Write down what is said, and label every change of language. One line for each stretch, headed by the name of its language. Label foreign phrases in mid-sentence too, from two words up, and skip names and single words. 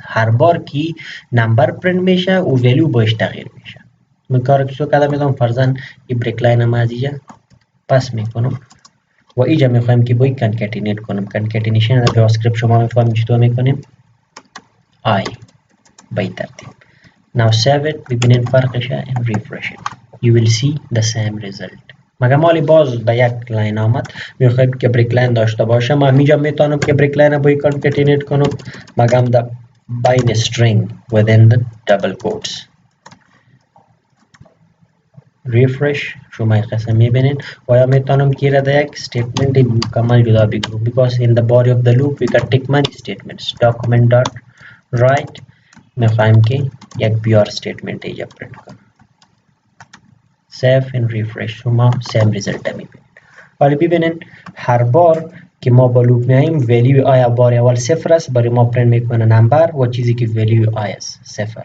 Persian: هر بار که نمبر پرینت میشه او value باش تغییر میشه. من کار که کردم میتونم فرضاً این
English: break line
Persian: ما از اینجا پس میکنم و اینجا میخوایم که باید کنکاتینیت کنم. کنکاتینیشن در جاوا اسکریپت شما میفهمید چطور میکنیم I به این ترتیب.
English: now save it.
Persian: ببینید فرقشه
English: and refresh it you will see the same result.
Persian: مگه مالی باز به یک لاین آمد میخوایم که
English: break line
Persian: داشته باشه ما اینجا میتونم که
English: break line
Persian: باید کنکاتینیت کنم مگم در بین
English: string within the double quotes.
Persian: refresh شما قسم میبینید و یا میتونم که را در یک statement مکمل جدا بگیرم
English: because in the body of the loop we can take many statements. document dot write
Persian: میخوایم که یک
English: pure statement
Persian: اینجا پرینت کنم.
English: save and refresh شما same result میبینید.
Persian: ولی ببینید هر بار که ما با لوپ میاییم value I بار اول 0 است برای ما پرینت میکنه نمبر و چیزی که value I است 0.